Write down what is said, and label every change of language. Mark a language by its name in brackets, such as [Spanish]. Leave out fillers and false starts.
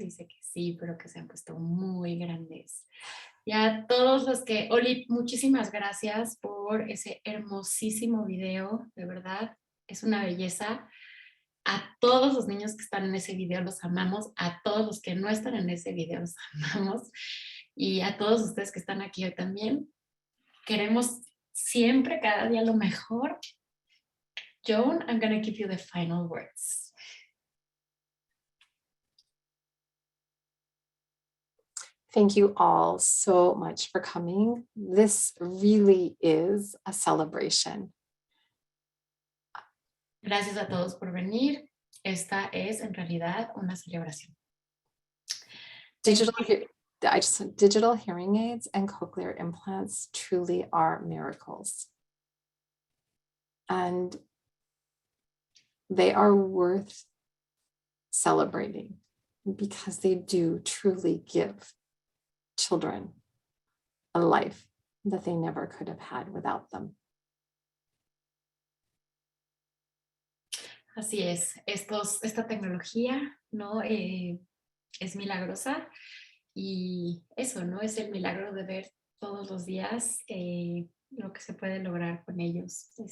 [Spanish] Dice que sí, pero que se han puesto muy grandes. Y a todos los que, Oli, muchísimas gracias por ese hermosísimo video, de verdad, es una belleza. A todos los niños que están en ese video los amamos, a todos los que no están en ese video los amamos, y a todos ustedes que están aquí hoy también. Queremos siempre, cada día lo mejor. [English] Joan, I'm going to give you the final words. Thank you all so much for coming. This really is a celebration. [Spanish] Gracias a todos por venir. Esta es en realidad una celebración. [English] Digital hearing aids and cochlear implants truly are miracles. And they are worth celebrating because they do truly give children a life that they never could have had without them. [Spanish] Así es, esta tecnología, ¿no? Es milagrosa y eso, ¿no? Es el milagro de ver todos los días lo que se puede lograr con ellos.